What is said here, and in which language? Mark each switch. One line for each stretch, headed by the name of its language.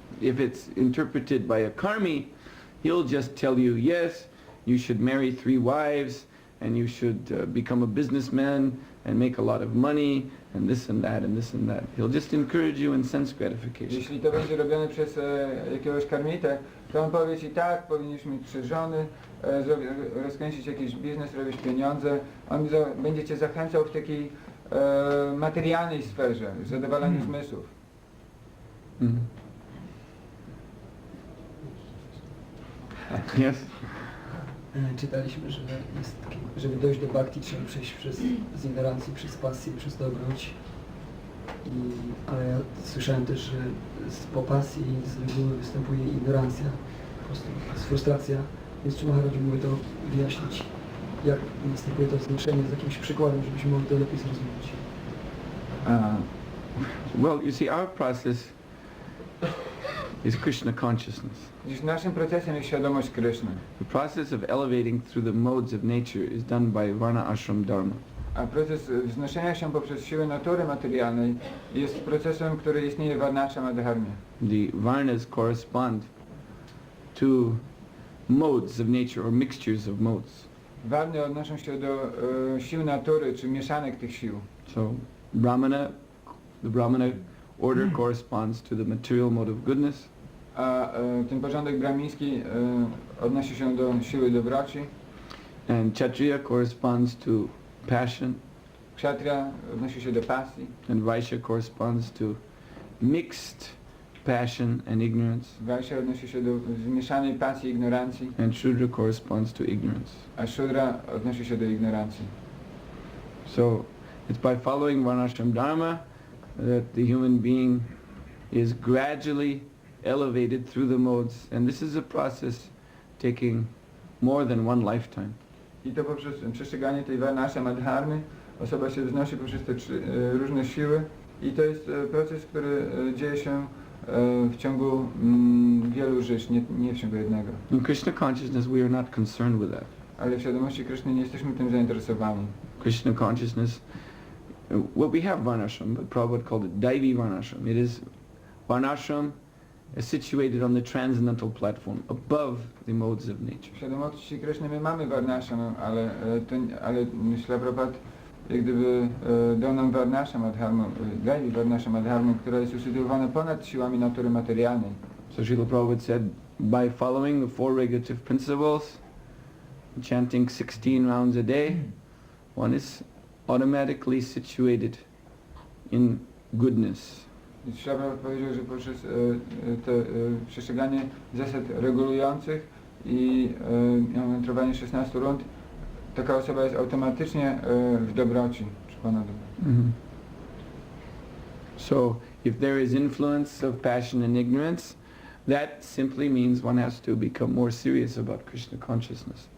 English: If it's interpreted by a karmi, he'll just tell you, yes, you should marry 3 wives, and you should become a businessman and make a lot of money, and this and that and this and that. He'll just encourage you in sense gratification.
Polish: Jeśli to będzie robione przez jakiegoś karmitę, to on powie ci tak, powinieneś mieć 3 żony, rozkręcić jakiś biznes, robić pieniądze. On będzie cię zachęcał w takiej materialnej sferze, zadowalaniu zmysłów. Mm.
English: Yes?
Polish: Czytaliśmy, że jest taki, żeby dojść do Bhakti, trzeba przejść z ignorancji, przez pasję, przez dobroć. Ale ja słyszałem też, że po pasji z reguły występuje ignorancja, po prostu jest frustracja. Więc czy Maharaj mógłby to wyjaśnić, jak następuje to wzruszenie z jakimś przykładem, żebyśmy mogli to lepiej zrozumieć?
English: Well, you see, our process is Krishna consciousness.
Polish: Dziś naszym procesem jest świadomość Kryszny.
English: The process of elevating through the modes of nature is done by varna ashram dharma.
Polish: A proces wznoszenia się poprzez siłę natury materialnej jest procesem, który istnieje w varnashram dharmie.
English: The varnas correspond to modes of nature or mixtures of modes.
Polish: Warny odnoszą się do sił natury, czy mieszanek tych sił.
English: So the Brahmana order corresponds to the material mode of goodness.
Polish: A ten porządek brahmiński odnosi się do siły dobroci.
English: And Kshatriya corresponds to passion.
Polish: Kshatriya odnosi się do pasji.
English: And Vaishya corresponds to mixed passion and ignorance.
Polish: Vaishya odnosi się do zmieszanej pasji i ignorancji.
English: And Shudra corresponds to ignorance.
Polish: A Shudra odnosi się do ignorancji.
English: So it's by following varnashram dharma that the human being is gradually elevated through the modes, and this is a process taking more than one lifetime.
Polish: I to poprzez przestrzeganie tej varnashram dharmy osoba się wznosi poprzez te różne siły i to jest proces, który dzieje się w ciągu wielu żyć, nie w ciągu jednego.
English: In Krishna consciousness we are not concerned with that.
Polish: Ale w świadomości Kryszny nie jesteśmy tym zainteresowani.
English: Krishna consciousness, well, we have varnashram, but Prabhupada called it Daivi varnashram. It is varnashram situated on the transcendental platform, above the modes of nature.
Polish: W świadomości Kryszny my mamy varnashram, ale Śrīla Prabhupada jak gdyby dał nam varnashram dharmę, Daivi varnashram dharmę, która jest usytuowana ponad siłami natury materialnej.
English: So Śrīla Prabhupada said, by following the 4 regulative principles, chanting 16 rounds a day, one is automatically situated in goodness.
Polish: Śrīla Prabhupada powiedział, że poprzez przestrzeganie zasad regulujących i metrowanie 16 rund taka osoba jest automatycznie w dobroci, czy ponad dobro. Mm-hmm.
English: So if there is influence of passion and ignorance, that simply means one has to become more serious about Krishna consciousness.